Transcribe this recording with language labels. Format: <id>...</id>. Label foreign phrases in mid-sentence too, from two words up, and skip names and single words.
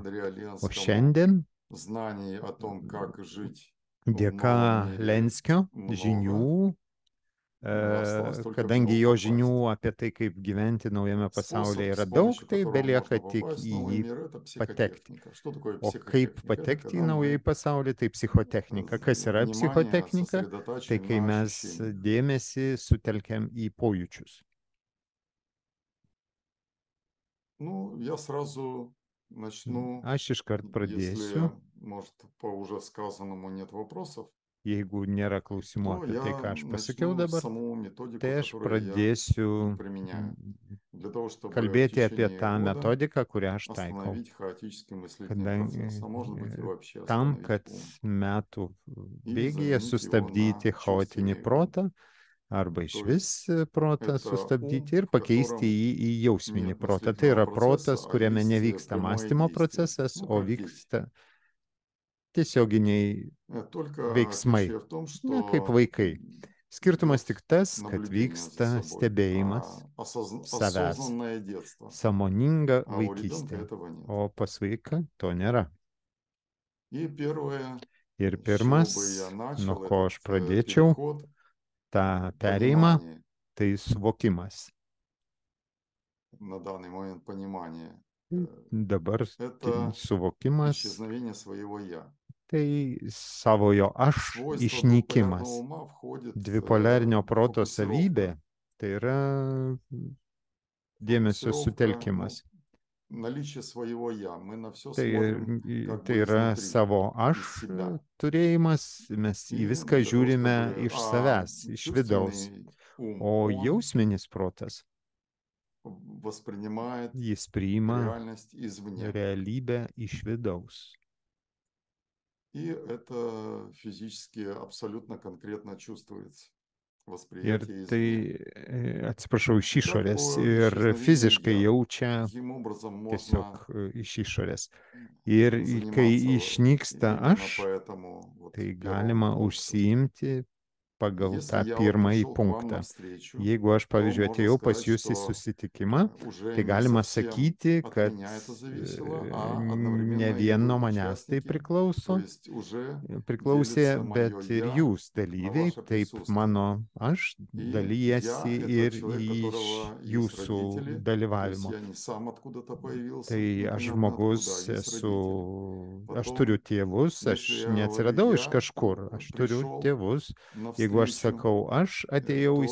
<lt>O šiandien, dėka Lenskio žinių, kadangi jo žinių apie tai, kaip gyventi naujame pasaulyje yra daug, tai belieka tik į jį patekti. O kaip patekti į naująjį pasaulį, tai psichotechnika. Kas yra psichotechnika? Tai kai mes dėmesį sutelkiam į pojūčius.</lt> <ru>Ну, я сразу начну,</ru> <lt>Aš iškart pradėsiu,</lt> <ru>если, может, по уже сказанному нет вопросов,</ru> <lt>jeigu nėra klausimų</lt> <ru>то</ru> <lt>apie tai,</lt> <ru>я</ru> <lt>ką aš pasakiau</lt> <ru>начну</ru> <lt>dabar,</lt> <ru>саму методику,</ru> <lt>tai aš</lt> <ru>которую я</ru> <lt>pradėsiu</lt> <ru>применяю, для того, чтобы в</ru> <lt>kalbėti apie</lt> <ru>течение</ru> <lt>tą</lt> <ru>года</ru> <lt>metodiką, kurią aš taikau.</lt> <ru>остановить хаотический мыслительный процесс,</ru> <lt>Kadangi</lt> <ru>а может быть и вообще</ru> <lt>tam,</lt> <ru>остановить</ru> <lt>kad</lt> <ru>ум,</ru> <lt>metų</lt> <ru>и</ru> <lt>bėgyje</lt> <ru>заменить его на</ru> <lt>sustabdyti chaotinį</lt> <ru>чувственный ум.</ru> <lt>protą, arba</lt> <ru>То</ru> <lt>išvis</lt> <ru>есть</ru> <lt>protą</lt> <ru>это ум,</ru> <lt>sustabdyti ir</lt> <ru>в</ru> <lt>pakeisti</lt> <ru>котором</ru> <lt>jį į jausminį</lt> <ru>нет</ru> <lt>protą. Tai</lt> <ru>мыслительного</ru> <lt>yra</lt> <ru>процесса,</ru> <lt>protas,</lt> <ru>а</ru> <lt>kuriame</lt> <ru>есть</ru> <lt>nevyksta</lt> <ru>прямое</ru> <lt>mąstymo</lt> <ru>действие.</ru> <lt>procesas,</lt> <ru>Ну,</ru> <lt>o</lt> <ru>как дети.</ru> <lt>vyksta tiesioginiai</lt> <ru>Только</ru> <lt>veiksmai,</lt> <ru>отличие в том,</ru> <lt>ne, kaip</lt> <ru>что</ru> <lt>vaikai. Skirtumas</lt> <ru>идет</ru> <lt>tik tas, kad</lt> <ru>наблюдение за</ru> <lt>vyksta</lt> <ru>собой,</ru> <lt>stebėjimas savęs,</lt> <ru>осознанное детство,</ru> <lt>sąmoninga</lt> <ru>а у ребенка</ru> <lt>vaikystė,</lt> <ru>этого нет.</ru> <lt>o pas vaiką to nėra.</lt> <ru>И первое,</ru> <lt>Ir</lt> <ru>с чего бы</ru> <lt>pirmas,</lt> <ru>я</ru> <lt>nuo</lt> <ru>начал</ru> <lt>ko aš</lt> <ru>этот</ru> <lt>pradėčiau</lt> <ru>переход,</ru> <lt>tą perėjimą,</lt> <ru>понимание,</ru> <lt>tai suvokimas.</lt> <ru>на данный момент понимание,</ru> <lt>Dabar</lt> <ru>это</ru> <lt>suvokimas,</lt> <ru>исчезновение своего «я».</ru> <lt>tai savojo aš</lt> <ru>Свойство двуполярного</ru> <lt>išnykimas.</lt> <ru>ума входит</ru> <lt>Dvipolerinio proto savybė</lt> <ru>фокусировка,</ru> <lt>tai yra dėmesio</lt> <ru>фокусировка,</ru> <lt>sutelkimas.</lt> <ru>наличие своего «я». Мы на все</ru> <lt>Tai,</lt> <ru>смотрим как</ru> <lt>tai</lt> <ru>бы</ru> <lt>yra</lt> <ru>изнутри,</ru> <lt>savo aš</lt> <ru>из себя.</ru> <lt>turėjimas, mes į</lt> <ru>И</ru> <lt>viską</lt> <ru>для того,</ru> <lt>žiūrime</lt> <ru>чтобы...</ru> <lt>iš</lt> <ru>А</ru> <lt>savęs, iš vidaus.</lt> <ru>чувственный ум,</ru> <lt>O</lt> <ru>он</ru> <lt>jausminis protas,</lt> <ru>воспринимает</ru> <lt>jis priima</lt> <ru>реальность извне.</ru> <lt>realybę iš vidaus.</lt> <ru>И это физически абсолютно конкретно чувствуется.</ru> <lt>Ir</lt> <ru>Восприятие</ru> <lt>tai,</lt> <ru>извне.</ru> <lt>atsiprašau, iš</lt> <ru>Итак,</ru> <lt>išorės</lt> <ru>по</ru> <lt>ir</lt> <ru>исчезновению</ru> <lt>fiziškai</lt> <ru>«я».</ru> <lt>jaučia</lt> <ru>Каким образом</ru> <lt>tiesiog</lt> <ru>можно</ru> <lt>iš išorės. Ir kai</lt> <ru>заниматься</ru> <lt>išnyksta</lt> <ru>именно</ru> <lt>aš,</lt> <ru>по этому вот</ru> <lt>tai</lt> <ru>первому</ru> <lt>galima</lt> <ru>пункту?</ru> <lt>užsiimti pagal</lt> <ru>Если</ru> <lt>tą</lt> <ru>я вот</ru> <lt>pirmąjį</lt> <ru>пришел к вам</ru> <lt>punktą.</lt> <ru>навстречу,</ru> <lt>Jeigu aš,</lt> <ru>то</ru> <lt>pavyzdžiui,</lt> <ru>можно</ru> <lt>atėjau pas</lt> <ru>сказать,</ru> <lt>jūs į</lt> <ru>что</ru> <lt>susitikimą,</lt> <ru>уже</ru> <lt>tai</lt> <ru>не</ru> <lt>galima</lt> <ru>совсем</ru> <lt>sakyti,</lt> <ru>от</ru> <lt>kad</lt> <ru>меня это зависело, а</ru> <lt>ne</lt> <ru>одновременно и</ru> <lt>vien</lt> <ru>вы</ru> <lt>nuo manęs tai</lt> <ru>участники, то</ru> <lt>priklauso,</lt> <ru>есть уже</ru> <lt>priklausė,</lt> <ru>делится мое</ru> <lt>bet ir</lt> <ru>«я»</ru> <lt>jūs</lt> <ru>на</ru> <lt>dalyviai,</lt> <ru>ваше</ru> <lt>taip</lt> <ru>присутствие.</ru> <lt>mano aš</lt> <ru>И</ru> <lt>dalyjasi</lt> <ru>я – это</ru> <lt>ir</lt> <ru>человек, у</ru> <lt>iš</lt> <ru>которого есть</ru> <lt>jūsų</lt> <ru>родители, то есть</ru> <lt>dalyvavimo.</lt> <ru>я не сам откуда-то появился,</ru> <lt>Tai aš</lt> <ru>непонятно</ru> <lt>žmogus</lt> <ru>откуда, а есть</ru> <lt>esu,</lt> <ru>родители.</ru> <lt>aš turiu</lt> <ru>Потом,</ru> <lt>tėvus, aš</lt> <ru>если я говорю</ru> <lt>neatsiradau iš</lt> <ru>«я»,</ru> <lt>kažkur, aš turiu</lt> <ru>пришел</ru> <lt>tėvus. Jeigu aš</lt> <ru>навстречу,</ru> <lt>sakau, aš atėjau į</lt>